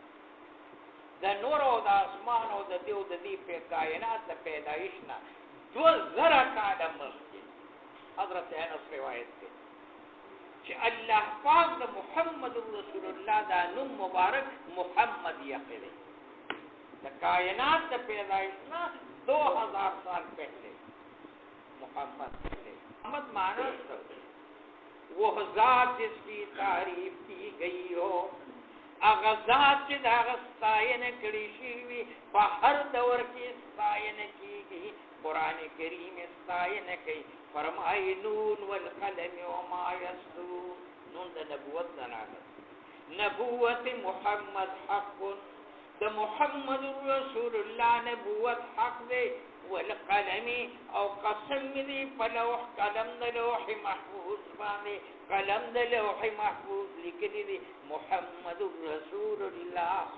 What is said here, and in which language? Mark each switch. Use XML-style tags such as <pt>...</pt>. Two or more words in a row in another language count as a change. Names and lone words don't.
<ps>د نور او د اسمان او د دې او د دې په کائنات د پیدایش نه 2000 کاله مخکې حضرت انس روایت دی چې الله پاک د محمد رسول الله دا نوم مبارک محمد یقلی د کائنات د پیدایش نه 2000</ps> <ur>سال پہلے</ur> <ps>محمد معنی</ps> <ur>وہ ذات جس کی تعریف کی گئی ہو</ur> <ps>اغا ذات چې دا ستاینه کړي شي وي په هر دور کې ستاینه کیږي قرآن کریم ستاینه کوي فرمایي</ps> <ar>نون والقلم وما یسطرون</ar> <ps>نون د نبوت دلالت نبوت محمد حق د محمد رسول الله نبوت حق دی والقلم او قسم دی په لوح قلم د لوح محفوظ باندې قلم د لوح محفوظ لیکلی دی محمد رسول الله</ps>